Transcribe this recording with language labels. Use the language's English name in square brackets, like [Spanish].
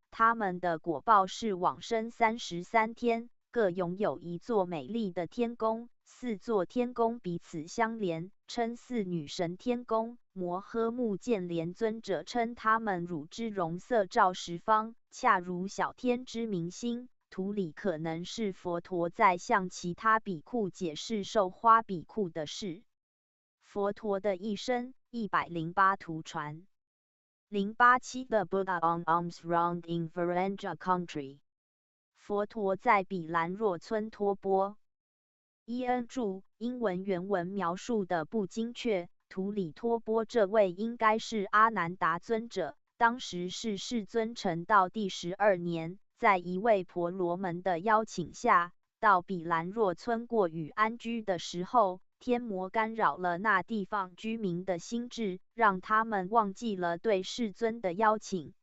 [Chinese] 他们的果报是往生33天，各拥有一座美丽的天宫，4座天宫彼此相连，称4女神天宫。摩诃目犍连尊者称他们乳之容色照十方，恰如小天之明星。图里可能是佛陀在向其他比库解释授花比库的事。佛陀的一生108图传 [English] 087 The Buddha on alms round in Varangia country。 [Chinese] 佛陀在比兰若村托钵。伊恩注，英文原文描述的不精确，图里托钵这位应该是阿难达尊者，当时是世尊成道第12年，在一位婆罗门的邀请下，到比兰若村过雨安居的时候，天魔干扰了那地方居民的心智，让他们忘记了对世尊的邀请。